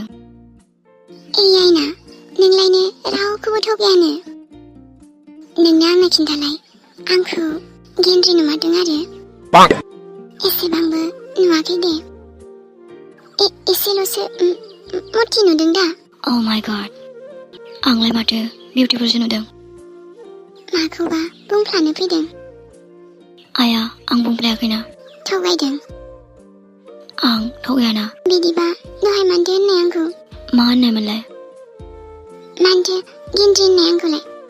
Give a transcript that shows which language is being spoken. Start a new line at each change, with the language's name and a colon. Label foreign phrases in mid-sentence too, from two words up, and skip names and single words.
Bodo: आइना नोंलायनो रावखौबो थगायानो। नोंनो आंनो खिन्थालाय आंखौ गेन्द्रि नुमारदों आरो एसेबांबो नुवाखै दे एसेल'सो मथि नुदों दा
English: Oh my god
Bodo: आंलाय माथो बिउटिफुलसो नुदों माखौबा बुंफ्लानो फैदों आया आं बुंफ्लायाखैना थगायदों आं थगायाना बिदिबा दहाय मानथो होननाय आंखौ मा होननायमोनलाय मानथो गेन्द्रि होननाय आंखौलाय